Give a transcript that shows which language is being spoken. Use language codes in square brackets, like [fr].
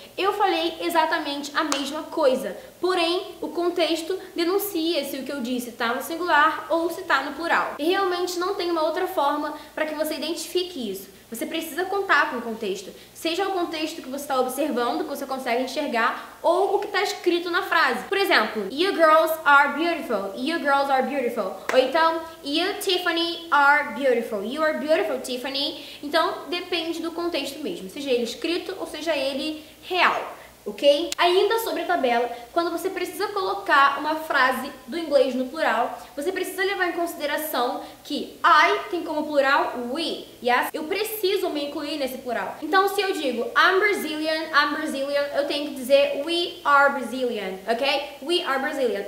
[pt] Eu falei exatamente a mesma coisa, porém, o contexto denuncia se o que eu disse tá no singular ou se tá no plural. E realmente não tem uma outra forma para que você identifique isso. Você precisa contar com o contexto, seja o contexto que você está observando, que você consegue enxergar, ou o que está escrito na frase. Por exemplo, [en] you girls are beautiful, you girls are beautiful. [pt] Ou então, [en] you Tiffany are beautiful, you are beautiful Tiffany. [pt] Então, depende do contexto mesmo, seja ele escrito ou seja ele real. Ok? Ainda sobre a tabela, quando você precisa colocar uma frase do inglês no plural, você precisa levar em consideração que I tem como plural we, yes? Eu preciso me incluir nesse plural. Então, se eu digo [en] I'm Brazilian, [pt] eu tenho que dizer [en] we are Brazilian, ok? We are Brazilian.